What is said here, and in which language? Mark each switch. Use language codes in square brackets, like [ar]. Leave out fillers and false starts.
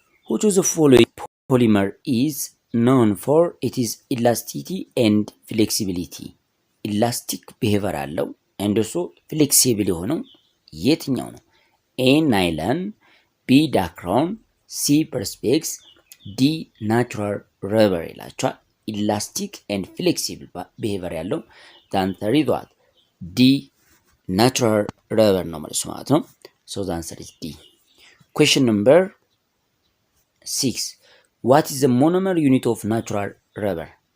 [en] Which of the following polymer is known for its elasticity and flexibility? [am] ኢላስቲክ ቢሄቨር አለው and also ፍሌክሲብል የሆነው የትኛው ነው? ኤ ናይለን፣ ቢ ዳክሮን፣ ሲ ፐርስፔክስ፣ ዲ ናቹራል ረበር ይላቸዋል። ኢላስቲክ ኤንድ ፍሌክሲብል ቢሄቨር ያለው ዛንሰር ይዟል ዲ ናቹራል ረበር ነው ማለት ነው። [en] So the answer is D. Question number 6. What is the monomer unit of natural rubber?